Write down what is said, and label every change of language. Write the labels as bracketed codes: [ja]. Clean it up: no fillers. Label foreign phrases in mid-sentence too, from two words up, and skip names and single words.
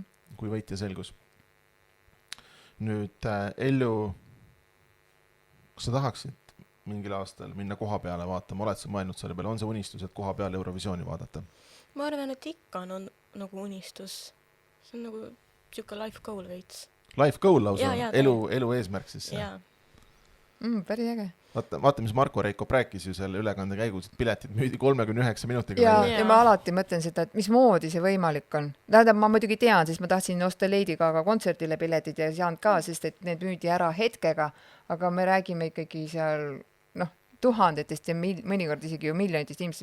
[et] kui võitja selgus. Nüüd Ellu, kas sa tahaksid mingil aastal minna koha peale vaatama, oled sa mõelnud selle peale, on see unistus, et koha peale Eurovisiooni vaadata? ma arvan, et ikka on nagu unistus. See on nagu siuke [en] life goal [et] veits. [en] Life goal lausa, [et] Jaa, elu eesmärk siis see. Jaa. Päris äge. Vaata, mis Marko Reikop rääkis ju selle ülekande käigus, et piletid müüdi 39 minutiga. Ja, välja. ja ma alati mõtlen seda, et mismoodi see võimalik on. Tähendab, ma muidugi tean, sest ma tahtsin osta Lady Gaga kontserdile piletid ja ei saanud ka, sest et need müüdi ära hetkega, aga me räägime ikkagi seal tuhandetest ja mõnikord isegi ju miljonitest inimesest.